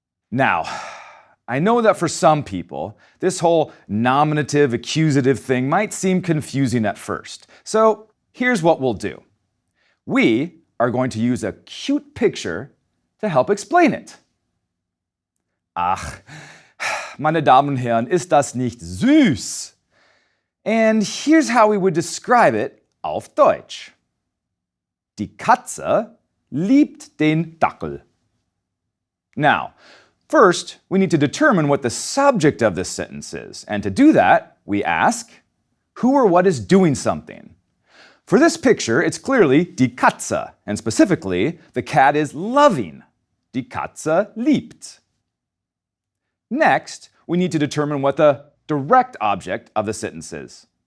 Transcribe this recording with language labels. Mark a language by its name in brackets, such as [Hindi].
[English] Now, I know that for some people, this whole nominative, accusative thing might seem confusing at first. So here's what we'll do. We are going to use a cute picture to help explain it. [German] Ach, meine Damen und Herren, ist das nicht süß? [English] And here's how we would describe it [German] auf Deutsch. Die Katze liebt den Dackel. [English] Now, first, we need to determine what the subject of this sentence is. And to do that, we ask, who or what is doing something? For this picture, it's clearly die Katze, and specifically, the cat is loving. [German] Die Katze liebt. [English] Next, we need to determine what the direct object of the sentence is.